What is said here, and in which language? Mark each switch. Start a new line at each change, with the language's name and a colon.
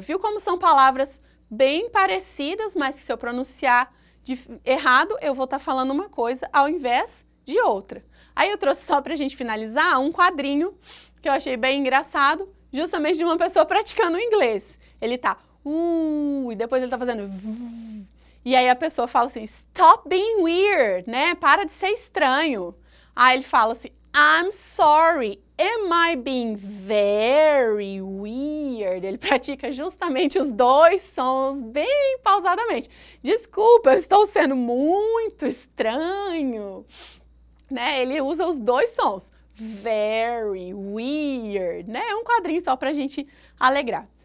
Portuguese: Viu como são palavras bem parecidas, mas se eu pronunciar errado, eu vou estar falando uma coisa ao invés de outra. Aí eu trouxe só pra gente finalizar um quadrinho que eu achei bem engraçado, justamente de uma pessoa praticando o inglês. Ele tá e depois ele tá fazendo e aí a pessoa fala assim,
English: stop being weird,
Portuguese: né? Para de ser estranho. Aí ele fala assim,
English: I'm sorry, am I being very weird?
Portuguese: Ele pratica justamente os dois sons bem pausadamente. Desculpa, eu estou sendo muito estranho. Né? Ele usa os dois sons,
English: very weird,
Portuguese: né? É um quadrinho só pra gente alegrar.